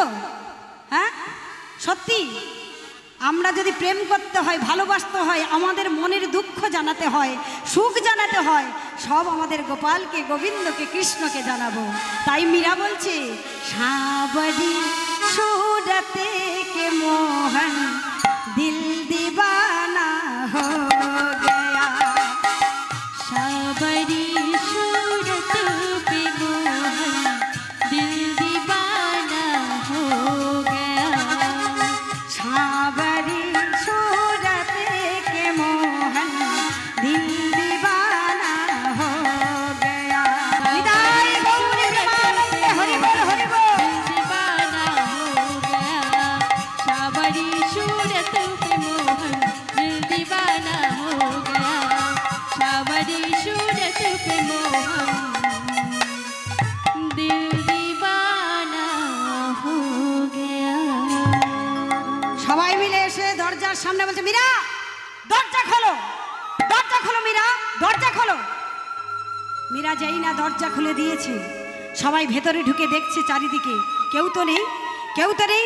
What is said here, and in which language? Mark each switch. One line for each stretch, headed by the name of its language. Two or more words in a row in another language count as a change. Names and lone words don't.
Bangla: হ্যাঁ সত্যি, আমরা যদি প্রেম করতে হয়, ভালোবাসতে হয়, আমাদের মনের দুঃখ জানাতে হয়, সুখ জানাতে হয়, সব আমাদের গোপালকে, গোবিন্দকে, কৃষ্ণকে জানাবো। তাই মীরা বলছে,
Hindi: सावरी सूरते के मोहन दिल दीवाना हो गया। सावरी सूरत पे मोहन दिल दीवाना हो गया। सावरी सूरत के मोहन दिल दीवाना हो गया। विदाई गौरी प्रेमानंद, हरि बोल हरि बोल। दीवाना हो गया। सावरी सूरत पे मोहन दिल दीवाना हो गया। सावरी सूरत पे मोहन दिल दीवाना हो गया।
Bangla: সবাই মিলে এসে দরজার সামনে বলছে, মীরা দরজা খোলো, দরজা খোলো মীরা, দরজা খোলো। মীরা যেই না দরজা খুলে দিয়েছে, সবাই ভেতরে ঢুকে দেখছে চারিদিকে কেউ তো নেই, কেউ তো নেই।